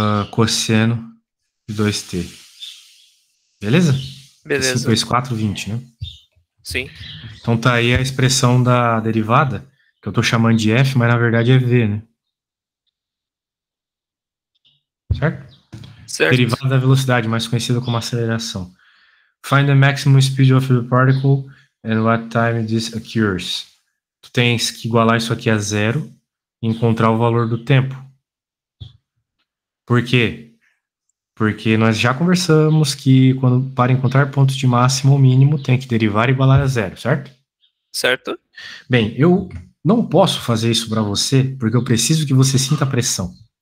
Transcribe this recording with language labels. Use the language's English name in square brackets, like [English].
[Portuguese] Cosseno de 2t. Beleza? 5 Beleza. vezes 4, 20, né? Sim. Então tá aí a expressão da derivada, que eu tô chamando de f, mas na verdade é v, né? Certo? Certo. Derivada da velocidade, mais conhecida como aceleração. [English] Find the maximum speed of the particle and what time this occurs. [Portuguese] Tu tens que igualar isso aqui a zero e encontrar o valor do tempo. Por quê? Porque nós já conversamos que para encontrar pontos de máximo ou mínimo tem que derivar e igualar a zero, certo? Certo? Bem, eu não posso fazer isso para você porque eu preciso que você sinta a pressão.